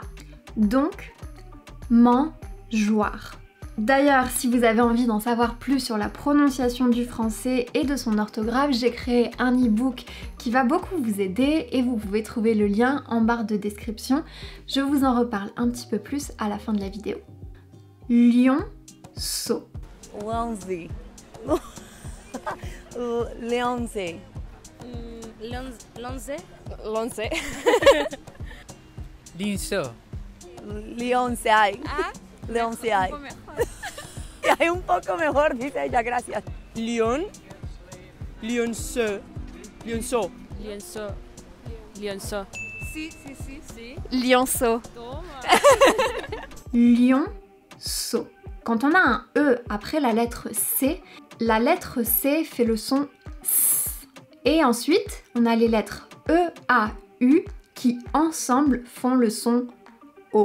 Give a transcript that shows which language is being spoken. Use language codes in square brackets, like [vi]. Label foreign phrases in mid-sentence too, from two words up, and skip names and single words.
[fr] Donc, mangeoire. D'ailleurs, si vous avez envie d'en savoir plus sur la prononciation du français et de son orthographe, j'ai créé un e-book qui va beaucoup vous aider et vous pouvez trouver le lien en barre de description. Je vous en reparle un petit peu plus à la fin de la vidéo. Lionceau. Leonze. Leonze. Lonze. Lonce. Linceau. Leonce hay. Ah. Leonce hay. [es] Hay un poco mejor, dice ella, gracias. [fr] Lion. Lionceau. Lionceau. [es] Lienzo. Lienzo. Si. [fr] Lionceau. Lionceau. Quand on a un E après la lettre C fait le son S. Et ensuite, on a les lettres E, A, U qui ensemble font le son O.